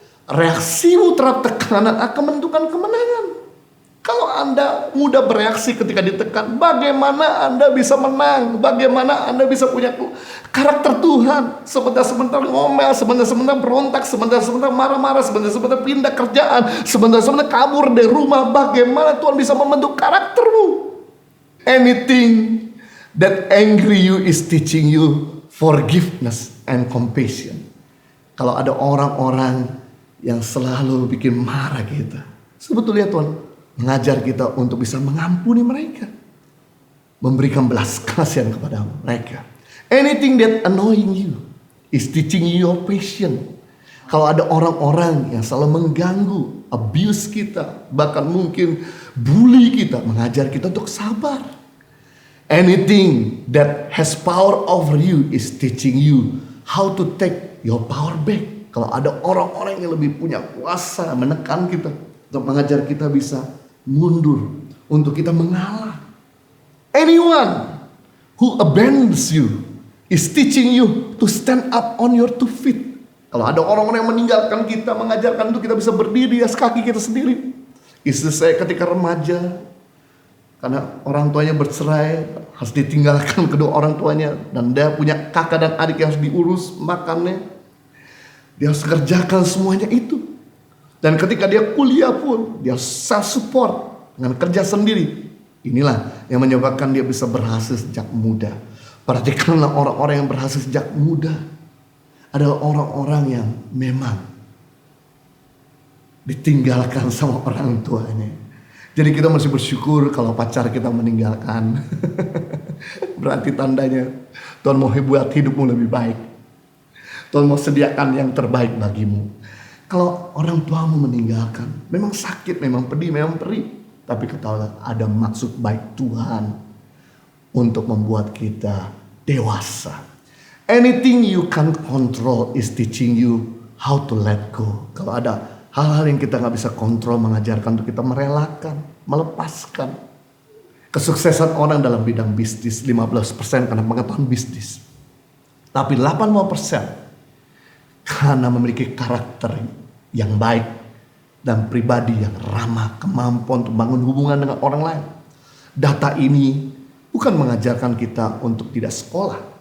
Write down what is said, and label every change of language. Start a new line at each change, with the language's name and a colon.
Indonesian: Reaksimu terhadap tekanan akan menentukan kemenangan. Kalau Anda mudah bereaksi ketika ditekan, bagaimana Anda bisa menang? Bagaimana Anda bisa punya karakter Tuhan? Sebentar-sebentar ngomel, sebentar-sebentar berontak, sebentar-sebentar marah-marah, sebentar-sebentar pindah kerjaan, sebentar-sebentar kabur dari rumah. Bagaimana Tuhan bisa membentuk karaktermu?
English: Anything that angry you is teaching you forgiveness and compassion.
Indonesian: Kalau ada orang-orang yang selalu bikin marah kita, sebetulnya Tuhan mengajar kita untuk bisa mengampuni mereka, memberikan belas kasihan kepada mereka.
English: Anything that annoying you is teaching you your patience.
Indonesian: Kalau ada orang-orang yang selalu mengganggu, abuse kita, bahkan mungkin bully kita, mengajar kita untuk sabar.
English: Anything that has power over you is teaching you how to take your power back.
Indonesian: Kalau ada orang-orang yang lebih punya kuasa menekan kita, untuk mengajar kita bisa mundur, untuk kita mengalah.
English: Anyone who abandons you is teaching you to stand up on your 2 feet.
Indonesian: Kalau ada orang-orang yang meninggalkan kita, mengajarkan untuk kita bisa berdiri di atas kaki kita sendiri. Istri saya ketika remaja, karena orang tuanya bercerai, harus ditinggalkan kedua orang tuanya, dan dia punya kakak dan adik yang harus diurus makannya. Dia harus kerjakan semuanya itu. Dan ketika dia kuliah pun, dia
English: self support
Indonesian: dengan kerja sendiri. Inilah yang menyebabkan dia bisa berhasil sejak muda. Perhatikanlah orang-orang yang berhasil sejak muda adalah orang-orang yang memang ditinggalkan sama orang tuanya. Jadi kita masih bersyukur kalau pacar kita meninggalkan. Berarti tandanya Tuhan mau buat hidupmu lebih baik. Tuhan mau sediakan yang terbaik bagimu. Kalau orang tuamu meninggalkan, memang sakit, memang pedih, memang perih. Tapi ketahuilah ada maksud baik Tuhan untuk membuat kita dewasa.
English: Anything you can't control is teaching you how to let go.
Indonesian: Kalau ada hal-hal yang kita gak bisa kontrol, mengajarkan untuk kita merelakan, melepaskan. Kesuksesan orang dalam bidang bisnis 15% karena pengetahuan bisnis. Tapi 85% karena memiliki karakter yang baik dan pribadi yang ramah, kemampuan untuk bangun hubungan dengan orang lain. Data ini bukan mengajarkan kita untuk tidak sekolah,